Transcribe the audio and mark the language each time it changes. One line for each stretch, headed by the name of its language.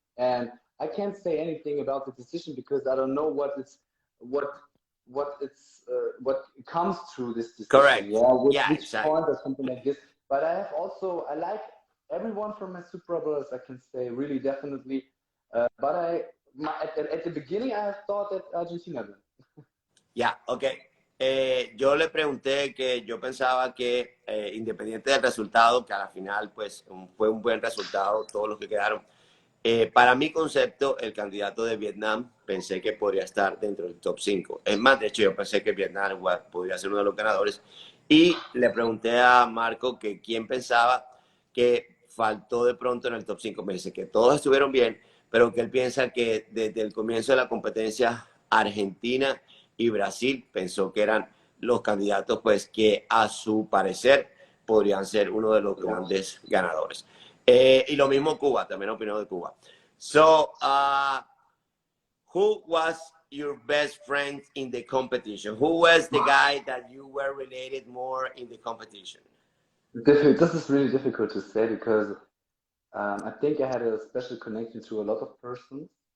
English: And I can't say anything about the decision because I don't know what comes through this decision. Correct. Yeah, which exactly. point or something like this. But I like everyone from my Supra brothers, I can say, really, definitely. But at the beginning, I thought that Argentina won. Ya, ok.
Spanish: Yo le pregunté que yo pensaba que independiente del resultado, que a la final pues fue un buen resultado, todos los que quedaron, para mi concepto, el candidato de Vietnam pensé que podría estar dentro del top 5. Es más, de hecho, yo pensé que Vietnam podría ser uno de los ganadores. Y le pregunté a Marco que quién pensaba que faltó de pronto en el top 5. Me dice que todos estuvieron bien, pero que él piensa que desde el comienzo de la competencia, Argentina y Brasil pensó que eran los candidatos pues que a su parecer podrían ser uno de los grandes ganadores. Y lo mismo Cuba, también opinó de Cuba.
English: So, who was your best friend in the competition? Who was the guy that you were related more in the competition? This is really difficult to say because I think I had a special connection to a lot of persons.